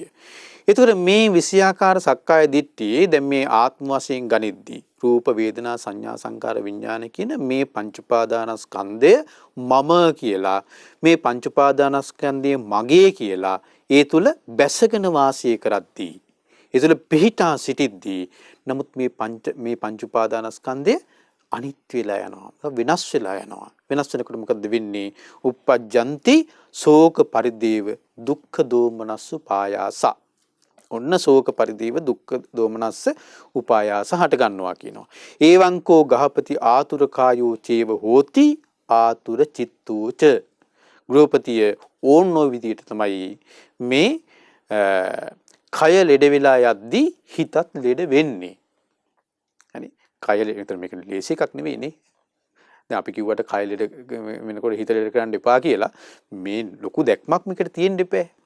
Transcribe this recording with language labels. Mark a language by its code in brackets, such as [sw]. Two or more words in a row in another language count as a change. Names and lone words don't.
[si] ඒතර මේ විෂයාකාර සක්කාය දිට්ඨියේ දැන් මේ ආත්ම වශයෙන් ගනිද්දී රූප වේදනා සංඥා සංකාර විඥාන කියන මේ පංච උපාදානස්කන්ධය මම කියලා, මේ පංච උපාදානස්කන්ධය මගේ කියලා ඒ තුල බැසගෙන වාසය කරද්දී, ඒ තුල පිහිටා සිටිද්දී, නමුත් මේ පංච උපාදානස්කන්ධය අනිත්‍ය වෙලා යනවා, වෙනස් වෙලා යනවා. වෙනස් වෙනකොට මොකද වෙන්නේ? [pi] uppajjanti ශෝක පරිදේව දුක්ඛ දෝමනස්ස උපායාස. [si] ඔන්න [pi] ශෝක පරිදේව දුක්ඛ දෝමනස්ස උපායාස [si] හට ගන්නවා කියනවා. [pi] ඒවංකෝ ගහපති ආතුර කායෝ චේව හෝති ආතුර චිත්තෝච. [si] ගෘහපතිය ඕනෝ විදියට තමයි මේ කය ලෙඩ වෙලා යද්දී හිතත් ලෙඩ වෙන්නේ. හරි. කය ලෙඩ මේක ලේසි එකක් නෙවෙයිනේ. දැන් අපි කිව්වට කය ලෙඩ වෙනකොට හිත ලෙඩ කරන්න එපා කියලා මේ ලොකු දැක්මක් මේකට තියෙන්න එපා.